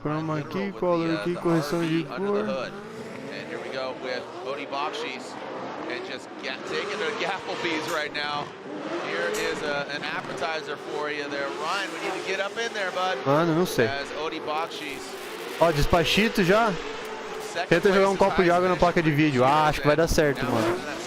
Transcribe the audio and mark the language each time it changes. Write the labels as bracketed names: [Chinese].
[Portuguese] Chroma aqui, color aqui, correção de cor. [English] And here we go with Odie Bakshis and just taking the Gafflebees right now. Here is an appetizer for you there. Ryan, we need to get up in there, bud. [Portuguese] Mano, não sei. [English] As Odie Bakshis. [Portuguese] Ó, despachito já. Tenta jogar um copo de água na placa de vídeo. Ah, acho que vai dar certo, mano.